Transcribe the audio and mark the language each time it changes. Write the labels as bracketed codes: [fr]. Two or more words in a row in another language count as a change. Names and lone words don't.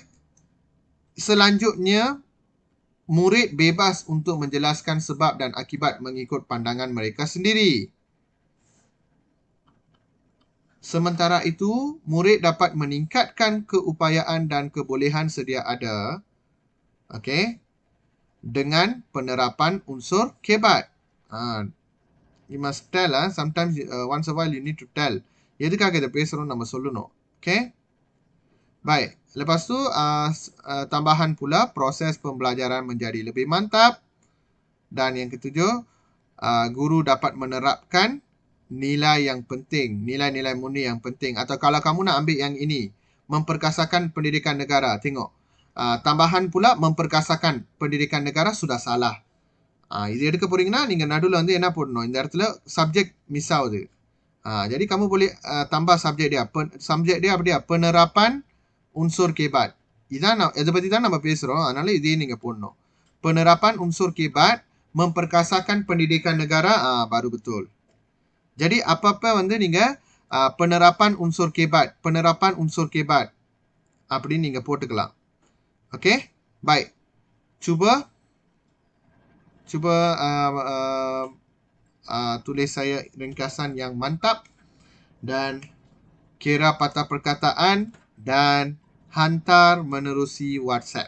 [ms] Selanjutnya, murid bebas untuk menjelaskan sebab dan akibat mengikut pandangan mereka sendiri. Sementara itu, murid dapat meningkatkan keupayaan dan kebolehan sedia ada, okey, dengan penerapan unsur kebat. [en] You must tell, sometimes once a while you need to tell. [ta] எதுக்காக இதை பேசுறோம் நம்ம சொல்லணும். [ms] Okay? Baik. Lepas tu, tambahan pula proses pembelajaran menjadi lebih mantap. Dan yang ketujuh, guru dapat menerapkan nilai yang penting, nilai-nilai murni yang penting. Atau kalau kamu nak ambil yang ini, memperkasakan pendidikan negara. Tengok. Tambahan pula memperkasakan pendidikan negara sudah salah. [ta] இது எடுக்க போறீங்கன்னா நீங்க நடுவில் வந்து என்ன போடணும், இந்த இடத்துல [en] subject miss [ta] ஆகுது. [ms] Jadi kamu boleh tambah subjek dia. Subjek dia apa dia? Penerapan unsur kebat. [ta] இதான் இதை பற்றி தான் நம்ம பேசுகிறோம். அதனால இதையும் நீங்கள் போடணும். [ms] Penerapan unsur kebat, memperkasakan pendidikan negara, baru betul. Jadi apa-apa [ta] வந்து நீங்கள் [ms] penerapan unsur kebat [ta] அப்படின்னு நீங்கள் போட்டுக்கலாம். [ms] Okey? Baik. Cuba tulis saya ringkasan yang mantap dan kira patah perkataan dan hantar menerusi WhatsApp.